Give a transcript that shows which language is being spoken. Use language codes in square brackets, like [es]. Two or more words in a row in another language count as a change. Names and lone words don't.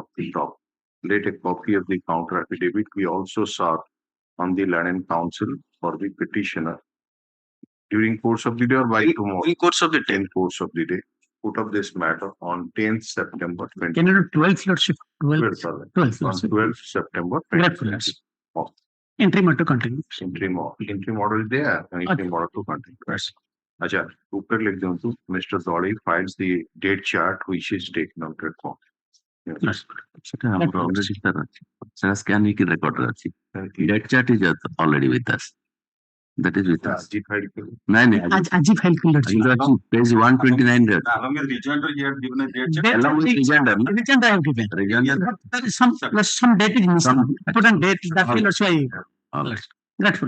[en] Let a copy of the counter affidavit be also served on the land counsel for the petitioner during course of the day or by tomorrow. In course of the day. In course of the day. Put up this matter on 10th September 2020. Can you do 12th lordship? 12th Lordship. on 12th September 2020. Interim order continues. Interim order is there and interim order to continue. Yes. [hi] अच्छा ऊपर लिख दूं तो Mr. [en] Dolly files the date chart which is taken on record. [or] ସେଟା ଆମର [en] already sir [or] ଅଛି। ସେଟା scan ହେଇକି record ରେ ଅଛି। [en] Date chart is already with us. That is with us. [or] ଆଜି ଫାଇଲ ନାଇଁ ଆଜି ଫାଇଲ କଲେ ଅଛି page 129 ରେ ଅଛି। [en] Along with rejoinder, he had given a date check. Along with rejoinder, Rejoinder I have given. Rejoinder. There is some date is missing. Important date that will also I grateful.